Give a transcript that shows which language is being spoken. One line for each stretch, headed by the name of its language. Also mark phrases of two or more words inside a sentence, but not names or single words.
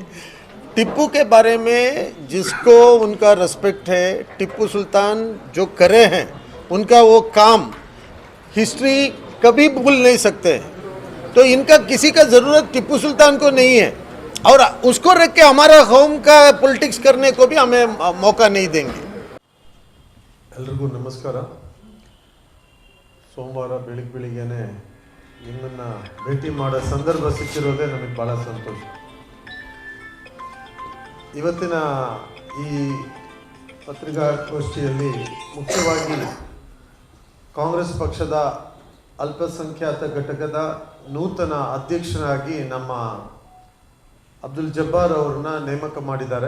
Hindi: टिप्पू के बारे में जिसको उनका रिस्पेक्ट है, टिप्पू सुल्तान जो करे हैं उनका वो काम हिस्ट्री कभी भूल नहीं सकते, तो इनका किसी का ज़रूरत टिप्पू सुल्तान को नहीं है। और उसको रख के हमारा कौम का पॉलिटिक्स करने को भी हमें मौका नहीं देंगे।
Kannada: ಎಲ್ರಿಗೂ ನಮಸ್ಕಾರ। ಸೋಮವಾರ ಬೆಳಿಗ್ಗೆನೇ ನಿಮ್ಮನ್ನು ಭೇಟಿ ಮಾಡೋ ಸಂದರ್ಭ ಸಿಕ್ಕಿರೋದೇ ನಮಗೆ ಭಾಳ ಸಂತೋಷ। ಇವತ್ತಿನ ಈ ಪತ್ರಿಕಾಗೋಷ್ಠಿಯಲ್ಲಿ ಮುಖ್ಯವಾಗಿ ಕಾಂಗ್ರೆಸ್ ಪಕ್ಷದ ಅಲ್ಪಸಂಖ್ಯಾತ ಘಟಕದ ನೂತನ ಅಧ್ಯಕ್ಷರಾಗಿ ನಮ್ಮ ಅಬ್ದುಲ್ ಜಬ್ಬಾರ್ ಅವ್ರನ್ನ ನೇಮಕ ಮಾಡಿದ್ದಾರೆ।